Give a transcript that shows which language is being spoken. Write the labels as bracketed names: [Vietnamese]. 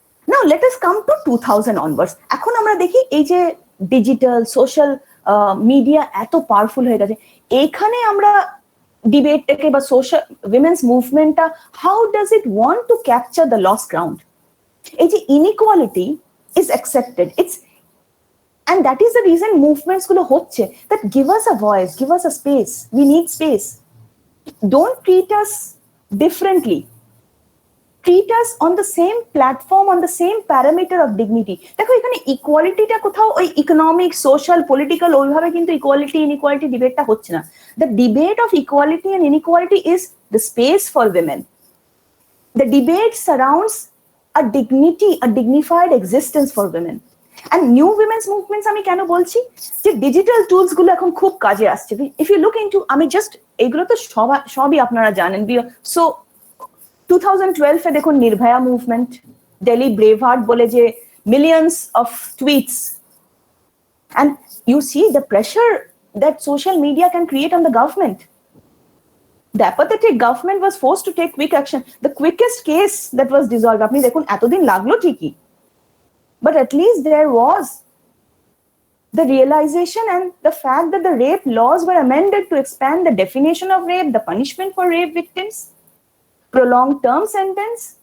[English] Now let us come to 2000 onwards. [Bangla] এখন আমরা দেখি এই যে ডিজিটাল সোশ্যাল মিডিয়া এত পাওয়ারফুল হয়ে গেছে, এখানে আমরা ডিবেটটাকে বা [English] Social women's মুভমেন্টটা how does it want to capture the lost ground. এই যে inequality is accepted, it's and that is the reason movements [Bangla] gulo hocche, [English] that give us a voice, give us a space, we need space. Don't treat us differently, treat us on the same platform, on the same parameter of dignity. [Bangla] দেখো এখানে ইকুয়ালিটিটা কোথাও ওই economic social political ওইভাবে কিন্তু equality inequality ডিবেটটা হচ্ছে না। [English] the debate of equality and inequality is the space for women. The debate surrounds a dignity, a dignified existence for women. And new women's movements [Bangla] আমি কেন বলছি, যে ডিজিটাল টুলস গুলো এখন খুব কাজে আসছে। [English] if you look into, [Bangla] আমি জাস্ট এগুলো তো সবই আপনারা জানেন। [English] so 2012 [Bangla] এ দেখুন [English] Nirbhaya movement, Delhi braveheart [Bangla] বলে যে [English] Millions of tweets, and you see the pressure that social media can create on the government. The apathetic government was forced to take quick action. The quickest case that was dissolved, [Bangla] apni dekhun etodin laglo thiki, [English] but at least there was the realization and the fact that the rape laws were amended to expand the definition of rape, the punishment for rape victims, prolonged term sentence.